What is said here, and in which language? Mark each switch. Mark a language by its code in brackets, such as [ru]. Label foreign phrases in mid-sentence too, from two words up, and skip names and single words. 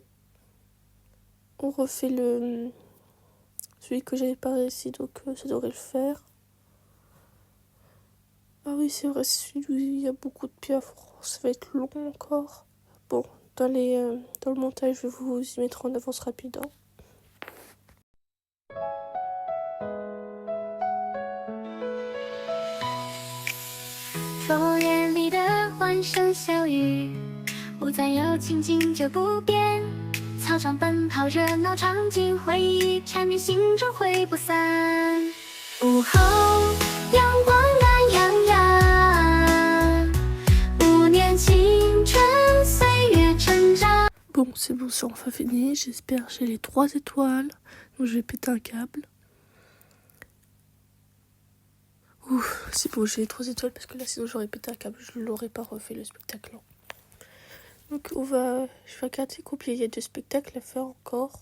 [fr] On refait le... Celui que j'avais pas réussi, donc ça devrait le faire. Ah oui, c'est vrai, c'est celui où il y a beaucoup de piafs. Ça va être long encore. Bon, dans le montage, je vais vous y mettre en avance rapide. [zh] 枫叶里的欢声笑语，不再有情景就不变。操场奔跑热闹场景，回忆缠绵心中会不散。午后阳光暖洋洋，5年青春岁月成长。 [fr] Bon, c'est bon, c'est enfin fini. J'espère que j'ai les 3 étoiles. Donc je vais péter un câble. Ouf, c'est bon, j'ai les 3 étoiles parce que là, sinon j'aurais pété un câble. Je l'aurais pas refait le spectacle. Donc je vais regarder combien il y a de spectacles à faire encore.